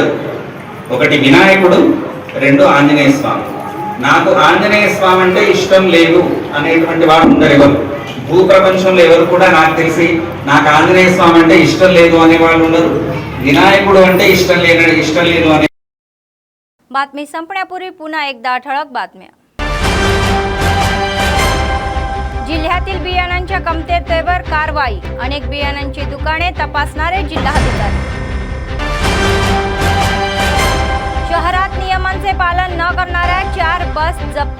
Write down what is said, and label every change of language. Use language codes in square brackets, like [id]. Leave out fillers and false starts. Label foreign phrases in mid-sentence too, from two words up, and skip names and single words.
[te] ఒకటి వినాయకుడు, 2 ఆంజనేయ స్వామి. నాకు ఆంజనేయ స్వామి అంటే ఇష్టం లేదు అనేటువంటి వాడు ఉండరు ఎవరు. భూప్రపంచంలో ఎవరు కూడా నాకు తెలిసి నాకు ఆంజనేయ స్వామి అంటే ఇష్టం లేదు అనే వాళ్ళు ఉండరు. వినాయకుడు అంటే ఇష్టం లేదు అనే. [mr] बातमी संपण्यापूर्वी पुन्हा एकदा ठळक बातम्या. जिल्ह्यातील बियाणांच्या कमतरतेवर कारवाई. अनेक बियाणांची दुकाने तपासणारे जिल्हाधिकारी. शहरात नियमांचे पालन न करणाऱ्या 4 बस जप्त.